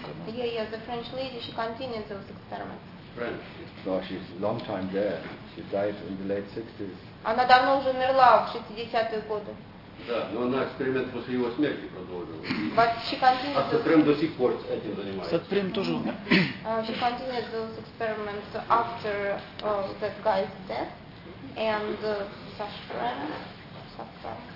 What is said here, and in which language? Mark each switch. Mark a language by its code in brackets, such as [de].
[en] Yeah, the French lady, she continued those experiments. French. No, she's long time there. She died in the late 60s. [ru] Она давно уже умерла в 60-е годы. Да, но она эксперимент после его смерти продолжила. [en] But she continued. [ru] А Сатприм до сих пор этим занимается. Сатприм тоже умер. [en] She continued those experiments after that guy's death and Сатприм.